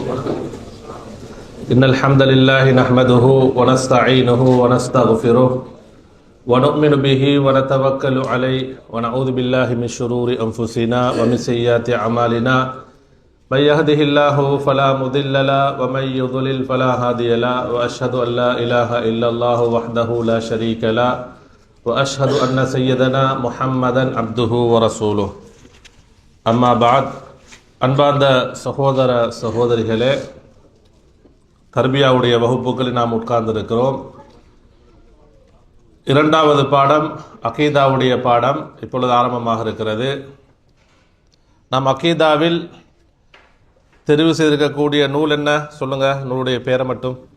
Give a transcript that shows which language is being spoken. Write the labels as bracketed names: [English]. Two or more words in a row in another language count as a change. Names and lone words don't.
[Arabic] إن الحمد لله نحمده ونستعينه ونستغفره ونؤمن به ونتوكل عليه ونعوذ بالله من شرور أنفسنا ومن سيئات أعمالنا. من يهده الله فلا مضل له ومن يضلل فلا هادي له وأشهد أن لا إله إلا الله وحده لا شريك له وأشهد أن سيدنا محمدا عبده ورسوله. أما بعد. [Tamil] அன்பார்ந்த சகோதர சகோதரிகளே, தர்பியாவுடைய வகுப்புகளில் நாம் உட்கார்ந்திருக்கிறோம். இரண்டாவது பாடம் அகீதாவுடைய பாடம் இப்பொழுது ஆரம்பமாக இருக்கிறது. நாம் அகீதாவில் தெரிவு செய்திருக்கக்கூடிய நூல் என்ன சொல்லுங்க, நூலுடைய பேரை மட்டும்.